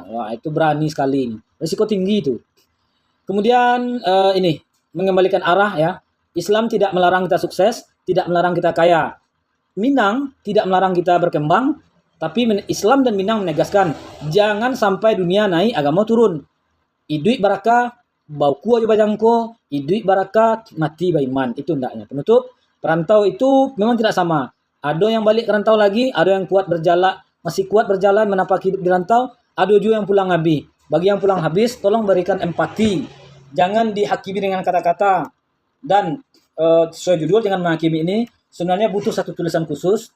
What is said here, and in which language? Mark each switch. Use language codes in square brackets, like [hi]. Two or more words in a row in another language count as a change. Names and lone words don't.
[id] Wah, itu berani sekali. Risiko tinggi itu. Kemudian ini mengembalikan arah ya. Islam tidak melarang kita sukses, tidak melarang kita kaya. Minang tidak melarang kita berkembang, tapi Islam dan Minang menegaskan jangan sampai dunia naik, agama turun. [min] Idui baraka, bauku aja bajangko, idui baraka, mati baiman. [id] Itu hendaknya. Penutup, perantau itu memang tidak sama. Ada yang balik ke rantau lagi, ada yang kuat berjalan, masih kuat berjalan menapaki hidup di rantau, ada juga yang pulang habis. Bagi yang pulang habis, tolong berikan empati. Jangan dihakimi dengan kata-kata. Dan sesuai judul, jangan menghakimi ini, sebenarnya butuh satu tulisan khusus.